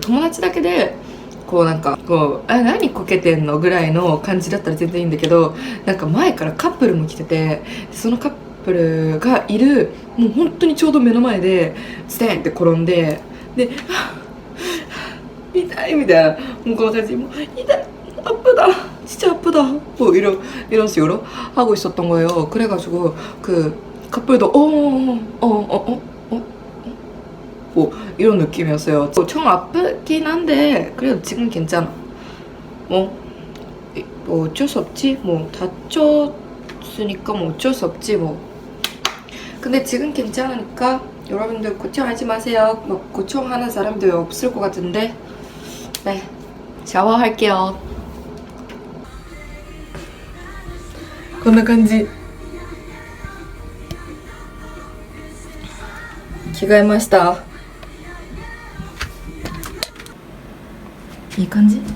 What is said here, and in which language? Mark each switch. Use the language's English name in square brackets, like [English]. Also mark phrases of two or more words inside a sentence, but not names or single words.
[Japanese] 友達だけでこうなんかこう何こけてんのぐらいの感じだったら全然いいんだけど、なんか前からカップルも来てて、そのカップルがいるもう本当にちょうど目の前でステンって転んで、で痛いみたいな、もうこの感じも痛い [Korean] 아프다 진짜 아프다 뭐 이런 식으로 하고 있었던 거예요. 그래가지고 그 커플도 뭐 이런 느낌이었어요. 좀 아프긴 한데 그래도 지금 괜찮아. 뭐 어쩔 수 없지. 뭐 다쳤으니까 뭐 어쩔 수 없지 뭐. 근데 지금 괜찮으니까 여러분들 걱정하지 마세요. 뭐 걱정하는 사람들 없을 것 같은데. 네, 샤워할게요. [Japanese] こんな感じ。着替えました。いい感じ？